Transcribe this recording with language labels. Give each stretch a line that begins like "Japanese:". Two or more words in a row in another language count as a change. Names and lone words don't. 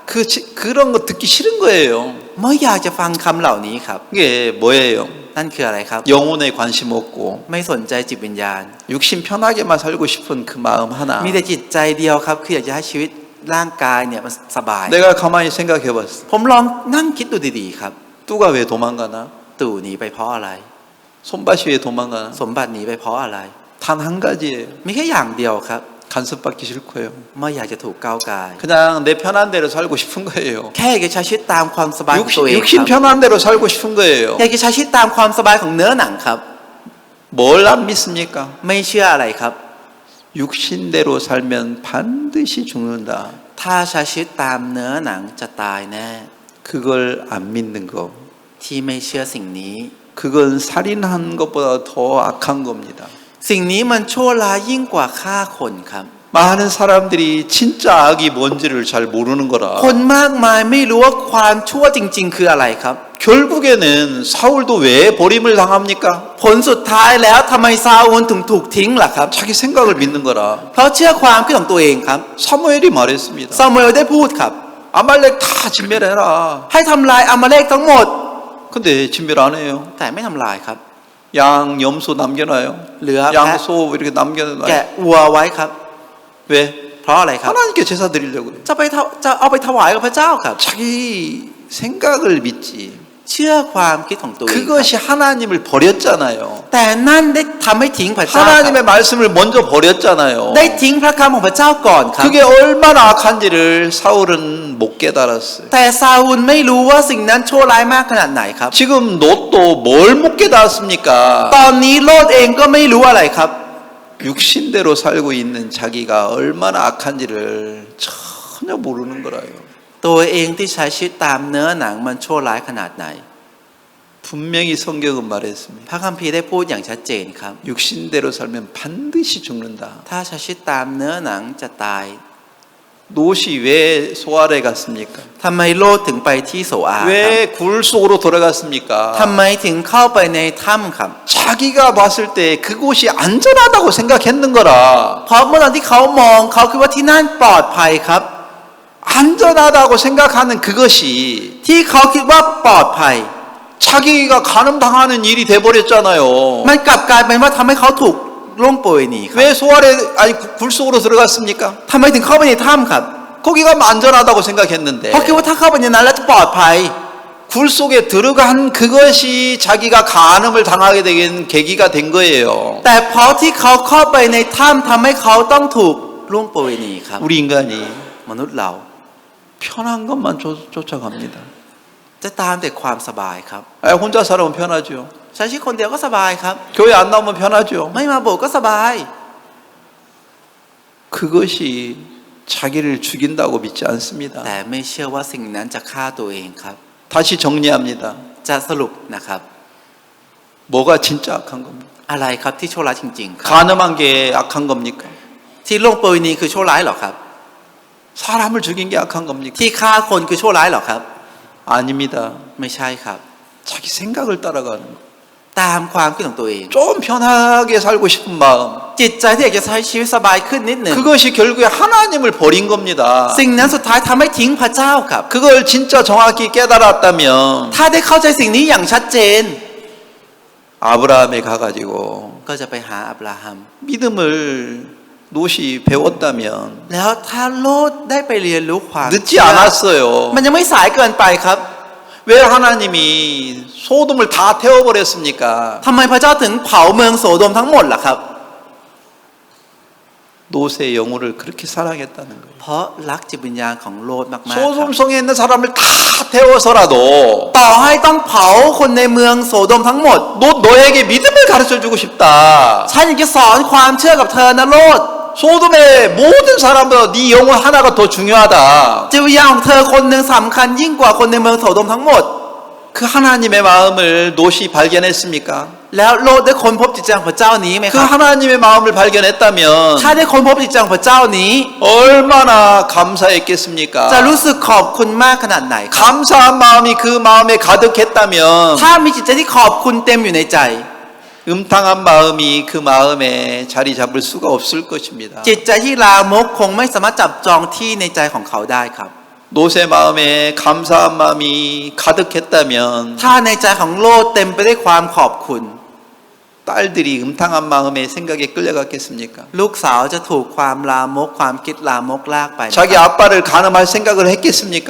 Korean: 그런 거 듣기 싫은 거예요.
Thai: ไม่อยากจะฟังคำเหล่านี้ครับ
Korean: 이게 뭐예요?
Thai: นั่นคืออะไรครับ
Korean: 영혼에 관심 없고
Thai: ไม่สนใจจิตวิญญาณ
Korean: 육신 편하게만 살고 싶은 그 마음 하나.
Thai: มีแต่จิตใจเดียวครับคืออยากจะให้ชีวิตร่างกายเนี่ยมันสบาย
Korean: 내가 가만히 생각해봤어.
Thai: ผมลองนั่งคิดดูดีๆครับ
Korean: 뚜가 왜 도망가나?
Thai: ตู่หนีไปเพราะอะไร
Korean: 손밭이 왜 도망가나?
Thai: สมบัติหนีไปเพราะอะไร
Korean: 단 한 가지예요.
Thai: มีแค่อย่างเดียวครับ
Korean: 간섭받기 싫고요.
Thai: ไม่อยากจะถูกก้าวกาย
Korean: 그냥 내 편한 대로 살고 싶은 거예요.
Thai: แค่อยากจะใช้ชีวิตตามความสบายของตัวเอง
Korean: 육신
Thai: ครับ
Korean: 편한 대로 살고 싶은 거예요.
Thai: อยากจะใช้ชีวิตตามความสบายของเนื้อหนังครับ
Korean: 뭘 안 믿습니까?
Thai: ไม่เชื่ออะไรครับ
Korean: 육신대로 살면 반드시 죽는다.
Thai: ถ้าใช้ชีวิตตามเนื้อหนังจะตายแน่
Korean: 그걸 안 믿는 거.
Thai: ที่ไม่เชื่อสิ่งนี้
Korean: 그건 살인한 것보다 더 악한 겁니다.
Thai: สิ่งนี้มันชั่วร้ายยิ่งกว่าฆ่าคนครับ
Korean: 많은 사람들이 진짜 악이 뭔지를 잘 모르는
Thai: คน
Korean: 거라.
Thai: มากมายไม่รู้ว่าความชั่วจริง ๆ คืออะไรครับ
Korean: 결국에는 사울도 왜 버림을 당합니까?
Thai: ผลสุดท้ายแล้วทำไมซาอูลถึงถูกทิ้งล่ะครับ
Korean: 자기 생각을 믿는 거라.
Thai: เพราะเชื่อความคิดของตัวเองครับ
Korean: 사무엘이 말했습니다.
Thai: ซามูเอลได้พูดครับ
Korean: 아말렉 다 진멸해라.
Thai: ให้ทำลายอามาเลกทั้งหมด
Korean: 근데 진멸 안 해요.
Thai: แต่ไม่ทำลายครับ
Korean: 양, 염소 남겨놔요.
Thai: เหลือ
Korean: 양,
Thai: แพะ
Korean: 소 이렇게 남겨놔요.
Thai: แกะวัวไว้ครับ
Korean: 왜?
Thai: เพราะอะไรครับ
Korean: 하나님께 제사 드리려고 그래요.
Thai: จะเอาไปถวายกับพระเจ้าครับ
Korean: 자기 생각을 믿지.
Thai: เชื่อความคิดของตัวเองครับ
Korean: 그것이 하나님을 버렸잖아요.
Thai: แต่นั่นได้ทำให้ทิ้งพระเจ้าครับ
Korean: 하나님의 말씀을 먼저 버렸잖아요.
Thai: ได้ทิ้งพระคำของพระเจ้าก่อนครับ
Korean: 그게 얼마나 악한지를 사울은 못 깨달았어요.
Thai: แต่ซาอูลไม่รู้ว่าสิ่งนั้นชั่วร้ายมากขนาดไหนครับ
Korean: 지금 롯도 뭘 못 깨달았습니까?
Thai: ตอนนี้โลดเองก็ไม่รู้อะไรครับ
Korean: 육신대로 살고 있는 자기가 얼마나 악한지를 전혀 모르는 거라요.
Thai: ตัวเองที่ใช้ชีวิตตามเนื้อหนังมันชั่วร้ายขนาดไหน
Korean: 분명히 성경은 말했습니다.
Thai: พระคัมภีร์ได้พูดอย่างชัดเจนครับ
Korean: 육신대로 살면 반드시 죽는다.
Thai: ถ้าใช้ชีวิตตามเนื้อหนังจะตาย
Korean: 롯이 왜 소알에 갔습니까?
Thai: ทำไมโลดถึงไปที่โสอาครับ
Korean: 왜 굴 속으로 돌아갔습니까?
Thai: ทำไมถึงเข้าไปในถ้ำครับ
Korean: 자기가 봤을 때 그곳이 안전하다고 생각했는 거라.
Thai: เพราะเมื่อตอนที่เขามองเขาคิดว่าที่นั่นปลอดภัยครับ
Korean: 안전하다고 생각하는 그것이
Thai: ที่เขาคิดว่าปลอดภัย
Korean: 자기가 간음당하는 일이 돼버렸잖아요.
Thai: มันกลับกลายเป็นว่าทำให้เขาถูกล่วงโปรยหนีครับ
Korean: 왜 소알에 아니 굴 속으로 들어갔습니까?
Thai: ทำไมถึงเข้าไปในถ้ำครับ
Korean: 거기 가면 안전하다고 생각했는데
Thai: เพราะคิดว่าถ้าเข้าไปในนั้นแล้วจะปลอดภัย
Korean: 굴 속에 들어간 그것이 자기가 간음을 당하게 되는 계기가 된 거예요.
Thai: แต่เพราะที่เขาเข้าไปในถ้ำทำให้เขาต้องถูกล่วงโปรยหนีครับ
Korean: 우리 인간이
Thai: มนุษย์เรา
Korean: 편한 것만 쫓아갑니다.
Thai: จะตามแต่ความสบายครับ
Korean: 혼자 살아면 편하죠.
Thai: ใช้ชีวิตคนเดียวก็สบายครับ
Korean: 교회 안 나오면 편하죠.
Thai: ไม่มาโบสถ์ก็สบาย
Korean: 그것이 자기를 죽인다고 믿지 않습니다.
Thai: แต่ไม่เชื่อว่าสิ่งนั้นจะฆ่าตัวเองครับ
Korean: 다시 정리합니다.
Thai: จะสรุปนะครับ
Korean: 뭐가 진짜 악한 겁니까?
Thai: อะไรครับที่ชั่วร้ายจริงๆครับ
Korean: 간음한 게 악한 겁니까?
Thai: ที่ล่วงโปรยหนีคือชั่วร้ายเหรอครับ
Korean: 사람을 죽인 게 악한 겁니까?
Thai: ที่ฆ่าคนคือชั่วร้ายเหรอครับ
Korean: 아닙니다.
Thai: ไม่ใช่ครับ
Korean: 자기 생각을 따라가는 거.
Thai: ตามความคิดของตัวเอง
Korean: 좀 편하게 살고 싶은 마음.
Thai: จิตใจที่อยากจะใช้ชีวิตสบายขึ้นนิดหนึ่ง
Korean: 그것이 결국에 하나님을 버린 겁니다.
Thai: สิ่งนั้นสุดท้ายทำให้ทิ้งพระเจ้าครับ
Korean: 그걸 진짜 정확히 깨달았다면
Thai: ถ้าได้เข้าใจสิ่งนี้อย่างชัดเจน
Korean: 아브라함에 가가지고
Thai: ก็จะไปหาอับราฮัม
Korean: 믿음을 노시 배웠다면
Thai: แล้วถ้าโลดได้ไปเรียนรู้ความ
Korean: 늦지 않았어요.
Thai: มันยังไม่สายเกินไปครับ
Korean: 왜 하나님이 소돔을 다 태워버렸습니까?
Thai: ทำไมพระเจ้าถึงเผาเมืองโสโดมทั้งหมดล่ะครับ
Korean: 노세의 영혼을 그렇게 사랑했다는 거예요.
Thai: เพราะรักจิตวิญญาณของโลดมากๆครับ
Korean: 소돔성에 있는 사람을 다 태워서라도
Thai: ต่อให้ต้องเผาคนในเมืองโสโดมทั้งหมด
Korean: 너에게 믿음을 가르쳐주고 싶다.
Thai: ฉันอยากจะสอนความเชื่อกับเธอนะโลด
Korean: 소돔의 모든 사람보다 네 영혼 하나가 더 중요하다.
Thai: จิตวิญญาณของเธอคนหนึ่งสำคัญยิ่งกว่าคนในเมืองโสโดมทั้งหมด
Korean: 그 하나님의 마음을 노시 발견했습니까?
Thai: แล้วโลดได้ค้นพบจิตใจของพระเจ้านี้ไหมค
Korean: 그
Thai: รับ
Korean: 하나님의 마음을 발견했다면
Thai: ถ้าได้ค้นพบจิตใจของพระเจ้านี้
Korean: 얼마나 감사했겠습니까?
Thai: จะรู้สึกขอบคุณมากขนาดไหนครับ
Korean: 감사한 마음이 그 마음에 가득했다면
Thai: ถ้ามีจิตใจที่ขอบคุณเต็มอยู่ในใจ
Korean: 음탕한 마음이 그 마음에 자리 잡을 수가 없을 것입니다.
Thai: จิตใจที่ลามกคงไม่สามารถจับจองที่ในใจของเขาได้ครับ
Korean: 노세 마음에 감사한 마음이 가득했다면
Thai: ถ้าในใจของโลดเต็มไปด้วยความขอบคุณ
Korean: 딸들이 음탕한 마음의 생각에 끌려갔겠습니까?
Thai: ลูกสาวจะถูกความลามกความคิดลามกลากไปไหม
Korean: 자기 아빠를 가늠할 생각을 했겠습니까?